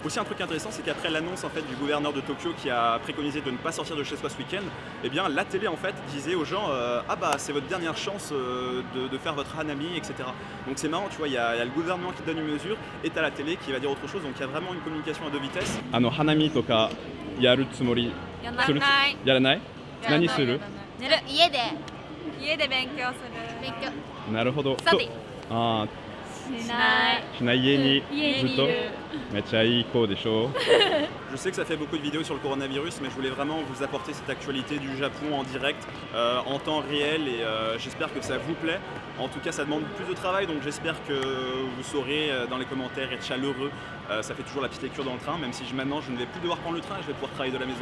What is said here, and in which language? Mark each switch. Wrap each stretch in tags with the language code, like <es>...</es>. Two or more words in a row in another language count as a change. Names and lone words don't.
<fr>Aussi, un truc intéressant, c'est qu'après l'annonce en fait, du gouverneur de Tokyo qui a préconisé de ne pas sortir de chez soi ce week-end, eh bien, la télé en fait disait aux gens ah bah c'est votre dernière chance de faire votre hanami, etc. Donc c'est marrant, tu vois, il y a le gouvernement qui donne une mesure et t'as la télé qui va dire autre chose. Donc il y a vraiment une communication à deux vitesses.</fr> <ja>Hanami とかやるつもりする？やらない？何する？寝る家で勉強する勉強なるほど。スタディあしないしない家に家にいるずっとめっちゃいい子でしょ。</ja> <fr>Je sais que ça fait beaucoup de vidéos sur le coronavirus, mais je voulais vraiment vous apporter cette actualité du Japon en direct, en temps réel, et j'espère que ça vous plaît. En tout cas, ça demande plus de travail, donc j'espère que vous saurez dans les commentaires être chaleureux. Ça fait toujours la petite lecture dans le train, même si maintenant je ne vais plus devoir prendre le train et je vais pouvoir travailler de la maison.</fr>